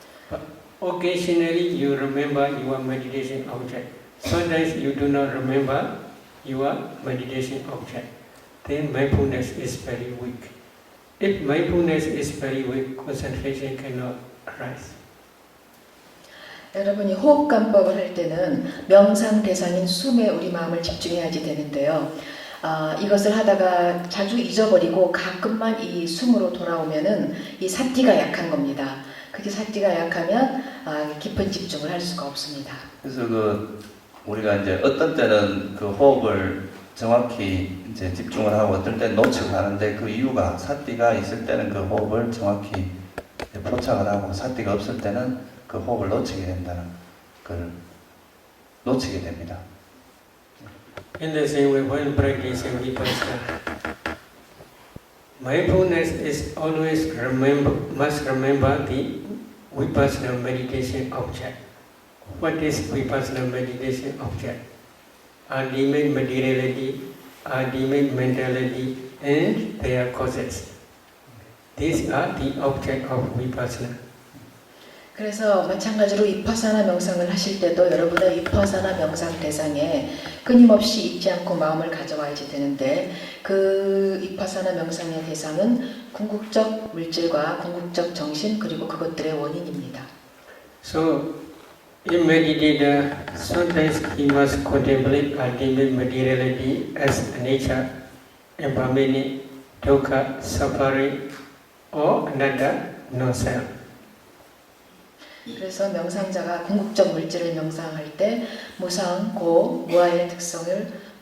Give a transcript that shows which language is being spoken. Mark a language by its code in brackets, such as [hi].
[en] But occasionally you remember your meditation object. Sometimes you do not remember your meditation object. Then mindfulness is very weak. If mindfulness is very weak, concentration cannot arise. [ko] 여러분이 호흡관법을 할 때는 명상 대상인 숨에 우리 마음을 집중해야지 되는데요. 이것을 하다가 자주 잊어버리고 가끔만 이 숨으로 돌아오면은 이 사띠가 약한 겁니다. 그게 사띠가 약하면 깊은 집중을 할 수가 없습니다. 그래서 우리가 이제 어떤 때는 그 호흡을 정확히 이제 집중을 하고 어떨 때는 놓치고 하는데 그 이유가 사띠가 있을 때는 그 호흡을 정확히 포착을 하고 사띠가 없을 때는 그 호흡을 놓치게 된다는 걸 놓치게 됩니다. [en] In the same way, when practicing vipassana, mindfulness is always must remember the vipassana meditation object. What is vipassana meditation object? Ultimate materiality, ultimate mentality, and their causes. These are the object of vipassana. [ko] 그래서 마찬가지로 위파사나 명상을 하실 때도 여러분의 위파사나 명상 대상에 끊임없이 잊지 않고 마음을 가져와야지 되는데 그 위파사나 명상의 대상은 궁극적 물질과 궁극적 정신 그리고 그것들의 원인입니다. [en] So, in meditator, sometimes he must contemplate ultimate materiality as nature, impermanent, dukkha, suffering, or anatta, non-self. [ko] 그래서 명상자가 궁극적 물질을 명상할 때 무상, 고, 무아의 특성을